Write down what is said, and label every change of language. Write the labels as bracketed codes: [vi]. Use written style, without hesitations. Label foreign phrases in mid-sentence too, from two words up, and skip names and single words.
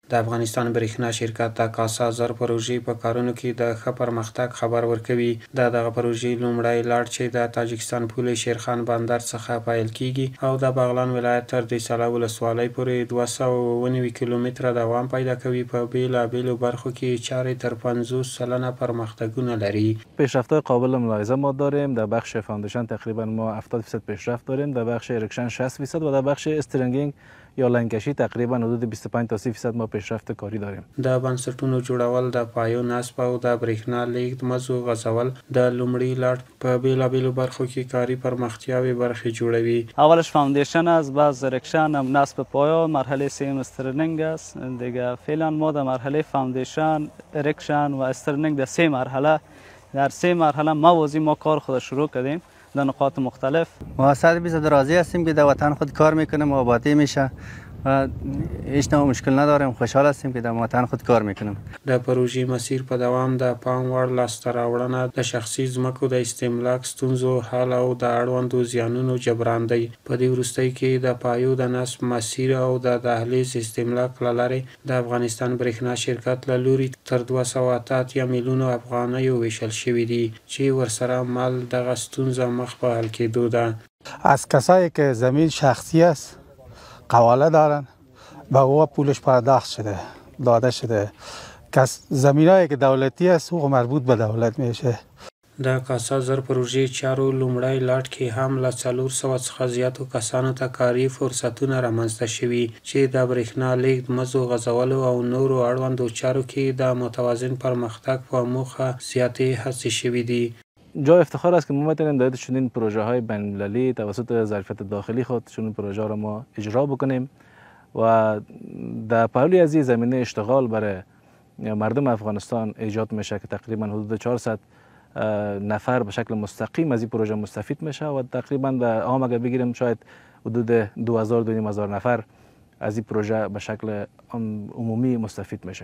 [ps] د افغانستان برېښنا شرکت د کاسا زر پروژې په کارونو کې د ښه پرمختګ خبر ورکوي. د دغه پروژې لومړی لاټ چې د تاجکستان پولې شیرخان بندر څخه پیل کیږي او د بغلان ولایت تر دیساله ولسوالۍ پورې 290 کیلومتره دوام پیدا کوي، په بیلابیلو برخو کې چارې تر 50% پرمختګونه لري. [fa] پیشرفت‌های قابل ملاحظه ما داریم. در بخش فاندیشن تقریبا ما 70% پیشرفت داریم، در بخش ارکشن 60% و در بخش استرنگینگ یا لنکشی تقریبا حدود 25 تا 30% ما پیشرفت کاری داریم. [ps] د بنسټونو جوړول، د پایو نصب او د برېښنا لیږد مزو غځول د لومړي لاټ په بیلابیلو برخو کې کاري پرمختیاوې برخې جوړوي. [fa] اولش فاندیشن است، بعد ارکشن، نصب پایا، مرحله سوم استرنینگ است. دیگه فعلا ما در مرحله فاندیشن، ارکشن و استرنینگ در 3 مرحله در 3 مرحله موازی ما کار خود شروع کردیم در نقاط مختلف. ما 100% راضی هستیم که در وطن خود کار میکنیم، آبادی میشه و هیچ نوع مشکل نداریم. خوشحال هستیم که در وطن خود کار میکنیم. [ps] د پروژې مسیر په دوام د پام وړ لاسته راوړنه د شخصي ځمکو د استملاک ستونزو حل او د اړوندو زیانونو جبران دی. په دې وروستۍ کې د پایو د نصب مسیر او د دهلیز استملاک له لارې د افغانستان برېښنا شرکت له لوري تر 280 میلیونو افغانیو ویشل شوي دي چې ورسره مل دغه ستونزه مخ په حل کېدو ده. [fa] از کسایی که زمین شخصی است قواله دارن به او پولش پرداخت شده داده شده. زمینایی که دولتی است او مربوط به دولت میشه. [ps] د کاسا زر پروژې چارو لومړی لاټ کې هم له 400 څخه زیاتو کسانو ته کاري فرصتونه رامنځته شوي چې د برېښنا لیږد مزو غځولو او نورو اړوندو چارو کې د متوازن پرمختګ په موخه زیاتې هڅې شوي دي. [fa] جای افتخار است که ما میتونیم در چنین پروژه های بین المللی توسط ظرفیت داخلی خود چنین پروژه را ما اجرا بکنیم و در پهلوی از این زمینه اشتغال برای مردم افغانستان ایجاد میشه که تقریبا حدود 400 نفر به شکل مستقیم از این پروژه مستفید میشه و تقریبا در عام اگر بگیریم شاید حدود 2000 نفر از این پروژه به شکل عمومی مستفید میشه.